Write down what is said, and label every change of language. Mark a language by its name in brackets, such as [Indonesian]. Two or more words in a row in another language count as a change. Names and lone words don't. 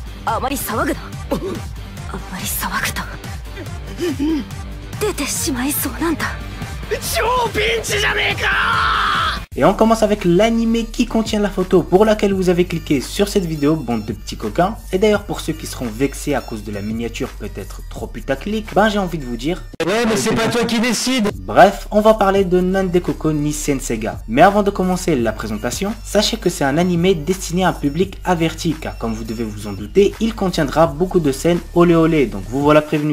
[Japanese] あまり騒ぐな。あまり騒ぐと出てしまいそうなんだ。超ピンチじゃねえか。 [French] Et on commence avec l'anime qui contient la photo pour laquelle vous avez cliqué sur cette vidéo, bande de petits coquins. Et d'ailleurs pour ceux qui seront vexés à cause de la miniature peut-être trop putaclic, ben j'ai envie de vous dire... Ouais mais c'est pas toi qui décide. Bref, on va parler de Nandekoko ni Senseiga. Mais avant de commencer la présentation, sachez que c'est un anime destiné à un public averti, car comme vous devez vous en douter, il contiendra beaucoup de scènes olé olé, donc vous voilà prévenus.